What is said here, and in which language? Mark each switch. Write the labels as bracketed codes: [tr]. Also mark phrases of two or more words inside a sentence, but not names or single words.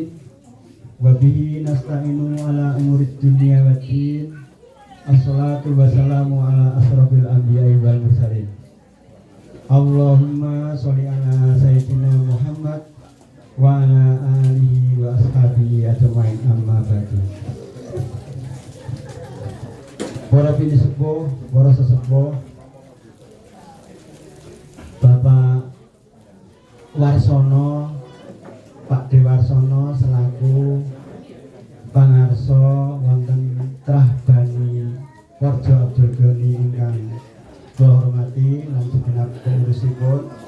[ar] وبه نستعين على أمور الدنيا والدين. الصلاة والسلام على أشرف الأنبياء والمرسلين. اللهم صل على سيدنا محمد وعلى آله وأصحابه أجمعين أما بعد. [jv] Para bini sepuh, para sesepuh, Bapak Warsono, Pak Dewarsono selaku pangarso wonten Trah Bani Porjo Abdul Ghani ingkang kula hormati lan segenap pengurusipun,